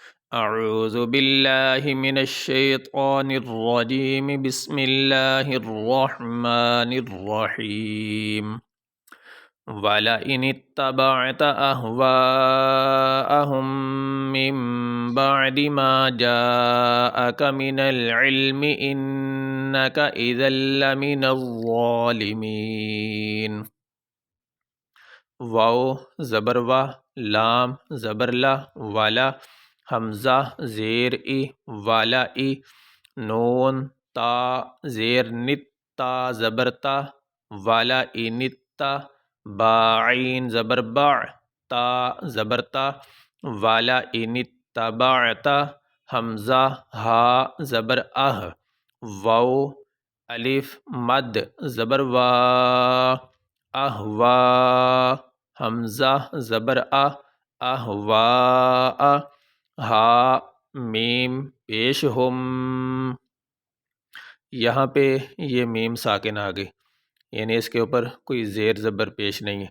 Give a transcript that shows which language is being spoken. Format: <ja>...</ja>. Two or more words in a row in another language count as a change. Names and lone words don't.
<ar>اعوذ باللہ من الشیطان الرجیم بسم اللہ الرحمن الرحیم وَلَئِنِ اتَّبَعْتَ أَهْوَاءَهُم مِّن بَعْدِ مَا جَاءَكَ مِنَ الْعِلْمِ إِنَّكَ إِذًا لَّمِنَ الظَّالِمِينَ</ar> <ur>واو زبر وا، لام زبر لا، والا حمزہ زیر ای، والا ای، نون تا زیر نت، تا زبر تا، والا ای نتا، با عین زبر با، تا زبر تا، والا ای نتبعتا، حمزہ ہا زبر اہ، واو الف مد زبر وا، اہوا حمزہ زبر اہوا، ہا میم پیش ہم، یہاں پہ یہ میم ساکن آ گئی، یعنی اس کے اوپر کوئی زیر زبر پیش نہیں ہے۔</ur>